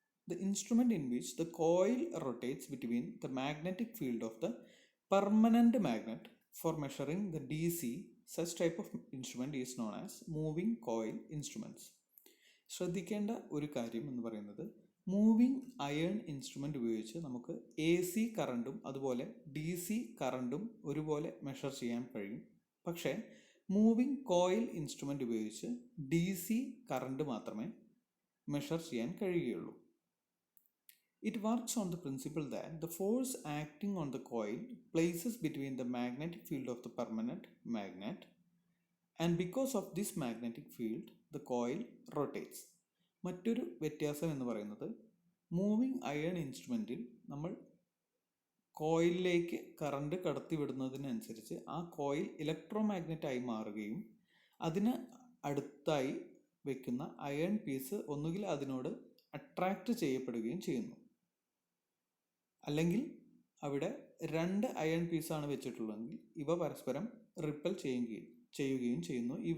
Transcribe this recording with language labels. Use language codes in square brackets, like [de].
[en] The instrument in which the coil rotates between the magnetic field of the permanent magnet for measuring the DC. Such type of instrument is known as moving coil instruments. [ml] ശ്രദ്ധിക്കേണ്ട ഒരു കാര്യം എന്ന് പറയുന്നത് moving iron instrument ഉപയോഗിച്ച് നമുക്ക് AC കറണ്ടും അതുപോലെ DC കറണ്ടും ഒരുപോലെ മെഷർ ചെയ്യാൻ കഴിയും. പക്ഷേ മൂവിങ് കോയിൽ ഇൻസ്ട്രുമെൻ്റ് ഉപയോഗിച്ച് DC കറണ്ട് മാത്രമേ മെഷർ ചെയ്യാൻ കഴിയുകയുള്ളൂ. [en] It works on the principle that the force acting on the coil places between the magnetic field of the permanent magnet, and because of this magnetic field the coil rotates. [ml] മറ്റൊരു വ്യത്യാസം എന്ന് പറയുന്നത് moving iron ഇൻസ്ട്രുമെൻറ്റിൽ നമ്മൾ കോയിലിലേക്ക് current കടത്തിവിടുന്നതിനനുസരിച്ച് ആ coil electro മാഗ്നറ്റായി മാറുകയും അതിന് അടുത്തായി വയ്ക്കുന്ന അയൺ പീസ് ഒന്നുകിൽ അതിനോട് അട്രാക്റ്റ് ചെയ്യപ്പെടുകയും ചെയ്യുന്നു, അല്ലെങ്കിൽ അവിടെ 2 അയൺ പീസാണ് വെച്ചിട്ടുള്ളതെങ്കിൽ ഇവ പരസ്പരം റിപ്പൽ ചെയ്യുകയും ചെയ്യുന്നു.